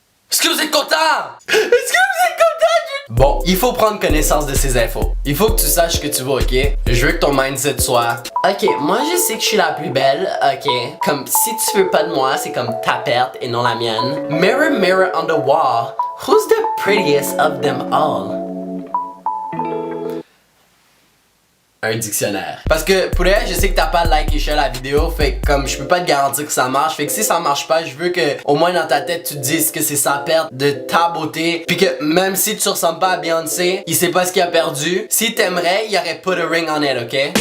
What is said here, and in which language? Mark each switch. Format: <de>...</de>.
<fr>Est-ce que vous êtes content? Est-ce que vous êtes content? Bon, il faut prendre connaissance de ces infos. Il faut que tu saches ce que tu veux, ok? Je veux que ton mindset soit... Ok, moi je sais que je suis la plus belle, ok? Comme si tu veux pas de moi, c'est comme ta perte et non la mienne.</fr> <en>Mirror, mirror on the wall, who's the prettiest of them all?</en> <fr>Un dictionnaire. Parce que pour elle, je sais que t'as pas like et share la vidéo, fait que comme je peux pas te garantir que ça marche, fait que si ça marche pas, je veux que au moins dans ta tête tu te dises que c'est sa perte de ta beauté, puis que même si tu ressembles pas à Beyoncé, il sait pas ce qu'il a perdu. Si t'aimerais, il aurait</fr> <en>put a ring on it,</en> <fr>ok?</fr>